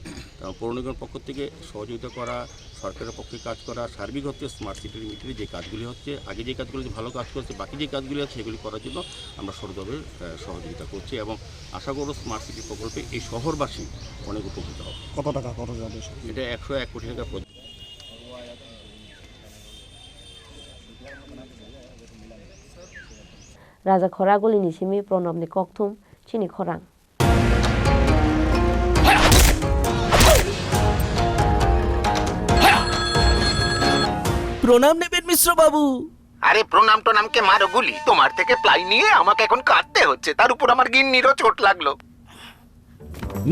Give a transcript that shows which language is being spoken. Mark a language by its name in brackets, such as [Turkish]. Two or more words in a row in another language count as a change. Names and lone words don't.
[Bangla] এবং পৌর নিগমের পক্ষ থেকে সহযোগিতা করা, সরকারের পক্ষে কাজ করা, সার্বিক হচ্ছে [English] smart city's meeting [Bangla] যে কাজগুলি হচ্ছে, আগে যে কাজগুলি ভালো কাজ করছে, বাকি যে কাজগুলি আছে সেগুলি করার জন্য আমরা সরকারে সহযোগিতা করছি, এবং আশা করব [English] smart city [Bangla] প্রকল্পে এই শহরবাসী অনেক উপকৃত হবে। কত টাকা যাবে? এটা 101 কোটি টাকা প্রজেক্ট। [Kok Borok] Raja Khorang ni simi pronom ni kokthum Chini Khorang. [Bangla] প্রণাম নেবেন মিশ্র বাবু। আরে প্রণাম টোনামকে মারো গুলি, তোমার থেকে প্লাই নিয়ে আমাকে এখন কাটতে হচ্ছে, তার উপর আমার গিন্নিরও চোট লাগলো।